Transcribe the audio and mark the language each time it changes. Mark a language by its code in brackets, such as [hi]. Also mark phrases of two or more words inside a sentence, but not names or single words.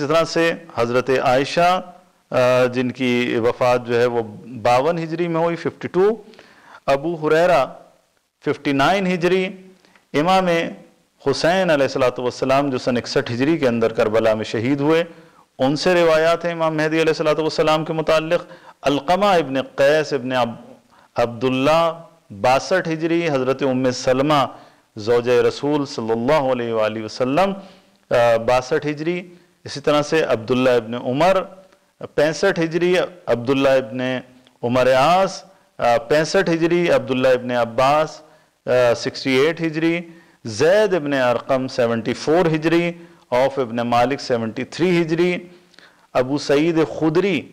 [ur] طرح سے حضرت عائشہ جن کی وفات جو ہے وہ 52 ہجری میں ہوئی 52، ابو ہریرہ 59 ہجری، امام حسین [ar] علیہ السلام [ur] جو سن 61 ہجری کے اندر کربلا میں شہید ہوئے، ان سے روایات ہیں امام مہدی [ar] علیہ السلام [ur] کے متعلق، علقمہ ابن قیس ابن عبداللہ 62 ہجری، حضرت ام سلمہ زوجہ رسول [ar] صلی اللہ علیہ وسلم [ur] 62 ہجری. اسی طرح سے عبداللہ ابن عمر 65 ہجری، عبداللہ ابن عمر عاص 65 ہجری، عبداللہ ابن عباس 68 ہجری، زید ابن ارقم 74 ہجری، عوف ابن مالک 73 ہجری، ابو سعید خدری